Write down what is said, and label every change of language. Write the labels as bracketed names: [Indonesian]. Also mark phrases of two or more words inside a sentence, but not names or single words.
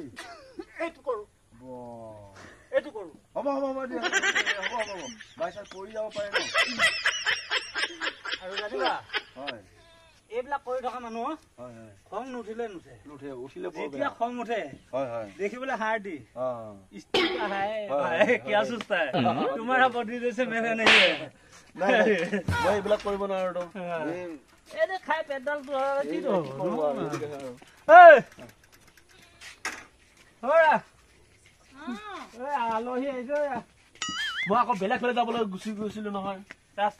[Assamese] এইটো কৰোঁ এইটো কৰোঁ হ'ব হ'ব হ'ব দিয়া হ'ব হ'ব বাই চাই পৰি যাব পাৰে ন আৰু ৰাতিপুৱা হয় এইবিলাক কৰি থকা মানুহ হয় হয় খং নুঠিলে নুঠে নুঠে উঠিলে যেতিয়া খং উঠে হয় হয় দেখিবলৈ হাড় দি [Hindi] हाँ क्या सुस्ता है तुम्हारा बॉडी जैसे मेरा नहीं है [Assamese] मैं এইবিলাক কৰিব নোৱাৰো তো এনে খাই পেটডাল তো কি তো আলহী আহিছে মই আকৌ বেলেগ ফালে যাবলৈ গুচি গৈছিলো নহয় ৰাস্তা